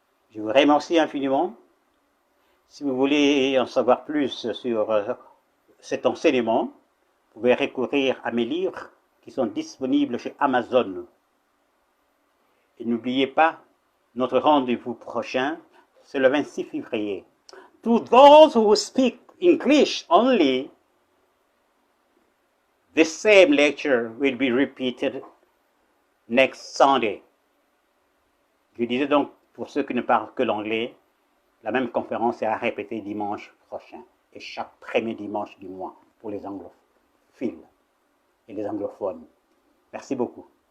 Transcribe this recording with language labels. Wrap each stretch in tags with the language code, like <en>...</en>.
<fr>Je vous remercie infiniment. Si vous voulez en savoir plus sur cet enseignement, vous pouvez recourir à mes livres qui sont disponibles chez Amazon. Et n'oubliez pas, notre rendez-vous prochain, c'est le 26 février.</fr> <en>To those who speak English only, the same lecture will be repeated next Sunday.</en> <fr>Je disais donc, pour ceux qui ne parlent que l'anglais, la même conférence sera répétée dimanche prochain, et chaque premier dimanche du mois, pour les anglophiles et les anglophones. Merci beaucoup.</fr>